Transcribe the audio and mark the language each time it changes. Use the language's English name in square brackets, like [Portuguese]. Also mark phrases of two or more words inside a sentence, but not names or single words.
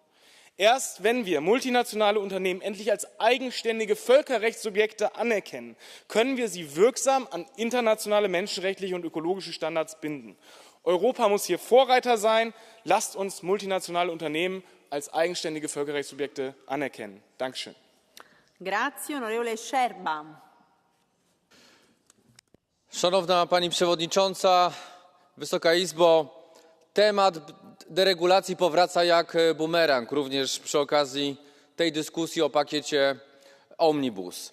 [German] Erst wenn wir multinationale Unternehmen endlich als eigenständige Völkerrechtssubjekte anerkennen, können wir sie wirksam an internationale menschenrechtliche und ökologische Standards binden. Europa muss hier Vorreiter sein. Lasst uns multinationale Unternehmen als eigenständige Völkerrechtssubjekte anerkennen. Dankeschön. [Italian] Grazie, onorevole Scerba. [Polish] Szanowna Pani Przewodnicząca, Wysoka Izbo, temat deregulacji powraca jak bumerang, również przy okazji tej dyskusji o pakiecie Omnibus.